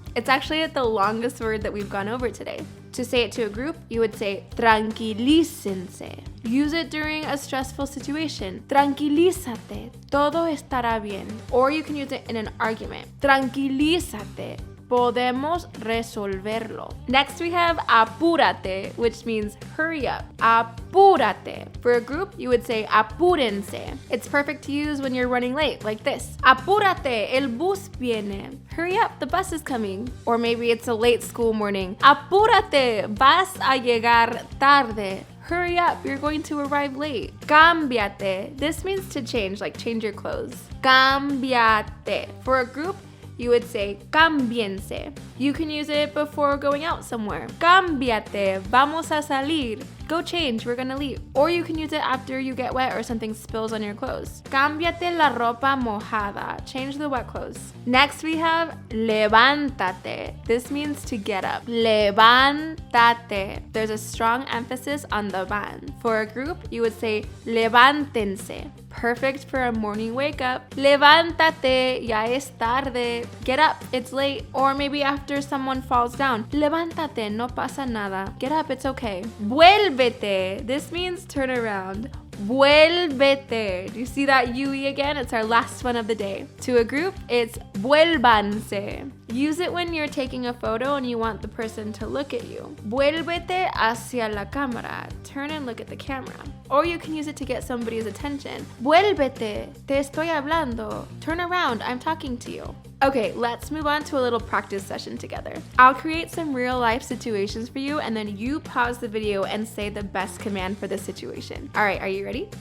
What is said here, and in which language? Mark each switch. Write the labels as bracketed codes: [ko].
[en] It's actually the longest word that we've gone over today. To say it to a group, you would say tranquilícense. Use it during a stressful situation. [es] Tranquilízate, todo estará bien. [en] Or you can use it in an argument. [es] Tranquilízate, podemos resolverlo. [en] Next we have apúrate, which means hurry up. Apúrate. For a group, you would say apúrense. It's perfect to use when you're running late, like this. [es] Apúrate, el bus viene. [en] Hurry up, the bus is coming. Or maybe it's a late school morning. [es] Apúrate, vas a llegar tarde. [en] Hurry up, you're going to arrive late. Cámbiate. This means to change, like change your clothes. Cámbiate. For a group, you would say cámbiense. You can use it before going out somewhere. [es] Cámbiate, vamos a salir. [en] Go change, we're gonna leave. Or you can use it after you get wet or something spills on your clothes. [es] Cámbiate la ropa mojada. [en] Change the wet clothes. Next we have levántate. This means to get up. Levántate. There's a strong emphasis on the van. For a group, you would say levántense. Perfect for a morning wake up. [es] Levántate, ya es tarde. [en] Get up, it's late. Or maybe after someone falls down. [es] Levántate, no pasa nada. [en] Get up, it's okay. [es] Vuélvete. [en] This means turn around. Vuélvete. Do you see that UE again? It's our last one of the day. To a group, it's vuélvanse. Use it when you're taking a photo and you want the person to look at you. [es] Vuélvete hacia la cámara. [en] Turn and look at the camera. Or you can use it to get somebody's attention. [es] Vuélvete. Te estoy hablando. [en] Turn around. I'm talking to you. Okay, let's move on to a little practice session together. I'll create some real life situations for you and then you pause the video and say the best command for the situation. All right, are you ready?